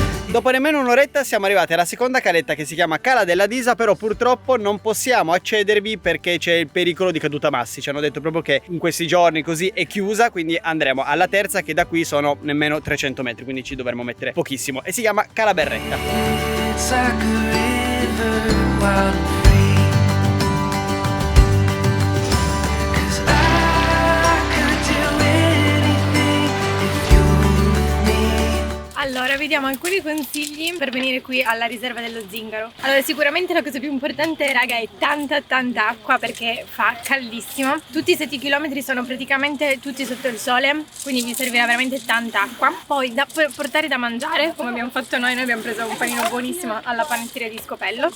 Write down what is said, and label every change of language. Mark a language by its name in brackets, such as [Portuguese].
[Italian] Dopo nemmeno un'oretta siamo arrivati alla seconda caletta, che si chiama Cala della Disa, però purtroppo non possiamo accedervi perché c'è il pericolo di caduta massi. Ci hanno detto proprio che in questi giorni così è chiusa, quindi andremo alla terza, che da qui sono nemmeno 300 metri, quindi ci dovremo mettere pochissimo, e si chiama Cala Berretta. [English] It's like a river wild and free. 'Cause I could do anything if you were with me. [Italian] Allora, vediamo alcuni consigli per venire qui alla riserva dello Zingaro. Allora, sicuramente la cosa più importante, raga, è tanta acqua, perché fa caldissimo. Tutti i 7 km sono praticamente tutti sotto il sole, quindi vi servirà veramente tanta acqua. Poi da portare da mangiare, come abbiamo fatto noi abbiamo preso un panino buonissimo alla panetteria di Scopello.